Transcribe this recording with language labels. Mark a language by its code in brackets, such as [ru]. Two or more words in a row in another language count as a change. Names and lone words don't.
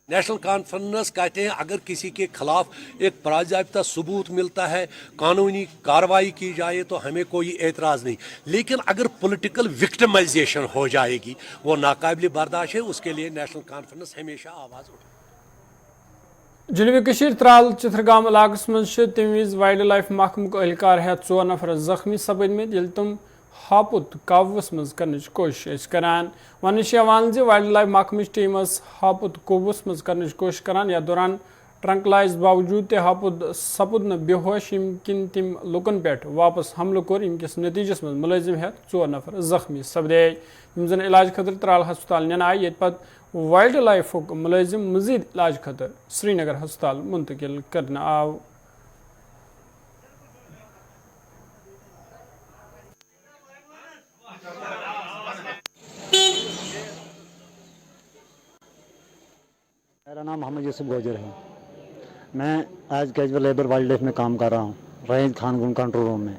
[ur] نیشنل کانفرنس کہتے ہیں اگر کسی کے خلاف ایک باضابطہ ثبوت ملتا ہے، قانونی کارروائی کی جائے تو ہمیں کوئی اعتراض نہیں، لیکن اگر پولیٹیکل وکٹمائزیشن ہو جائے گی وہ ناقابل برداشت ہے، اس کے لیے نیشنل کانفرنس ہمیشہ آواز اٹھائے۔ [ks] جنوبی کشیر ترال چترگام علاقس مز تمہ وز [en] wild life [ks] محکمہ اہلکار ہیتھ 4 نفر زخمی سپدمت یل تم ہاپت قابوس مز کرنچ کوشش کران۔ ون [en] wild life [ks] محکمہ ٹیم ہاپت قابوس مز کرنچ کوشش کران، یا دوران ٹرنکلائز باوجود تہ ہاپت سپد نا بے ہوش یم کن تم لکن پہ واپس حملہ کور، یم کس نتیجس مز ملزم ہیتھ 4 نفر زخمی سپدے، یم زن علاج خاطر ترال ہسپتال نن آئی، یت پت [en] wild life [ks] ملزم مزید علاج خاطر سری نگر ہسپتال منتقل کرنا آو۔ [ur] میرا نام محمد یوسف گوجر ہے، میں آج [en] casual labour wild life [ur] میں کام کر رہا ہوں، رینج خان گن [en] control room [ur] میں۔